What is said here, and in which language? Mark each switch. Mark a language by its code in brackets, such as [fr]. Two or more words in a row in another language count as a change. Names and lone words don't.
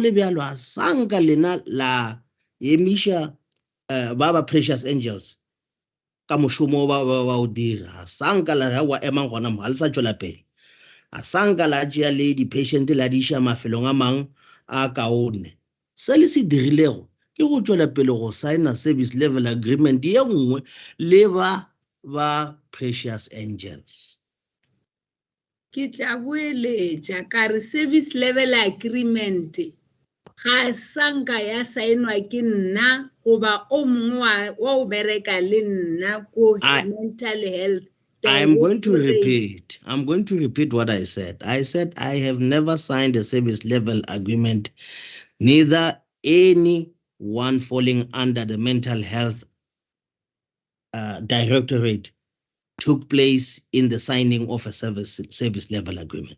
[nso] le bjalo a sanka lena la emiša ba Precious Angels ka mošomo ba o dira sanka la re wa emang gona mo ga le sa tšwela pele a sanka la tšea le di-patient la di iša mafelong a mang a kaone se le se dirilego ke go tšwela pele go signa [en] service level agreement [nso] ye nngwe le ba Precious Angels. Ke tla boeletša ka re [en] service level agreement [nso] ga sanka ya saenwa ke nna goba o mongwe wa o bereka le nna ko [en] mental health. I'm going to repeat what I said. I said I have never signed a service level agreement, neither anyone falling under the mental health directorate took place in the signing of a service level agreement.